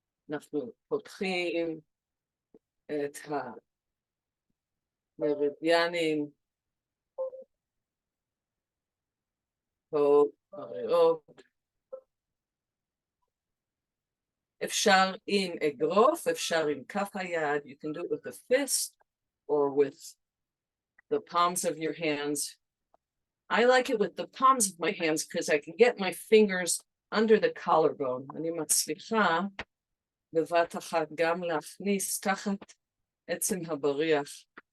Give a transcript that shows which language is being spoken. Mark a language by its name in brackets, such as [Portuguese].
[Hebrew] אנחנו פותחים את המרידיאנים, פה בריאות. אפשר עם אגרוף, אפשר עם כף היד. [English] You can do it with a fist or with the palms of your hands. I like it with the palms of my hands because I can get my fingers under the collarbone. [Hebrew] אני מצליחה בבת אחת גם להכניס תחת עצם הבריח.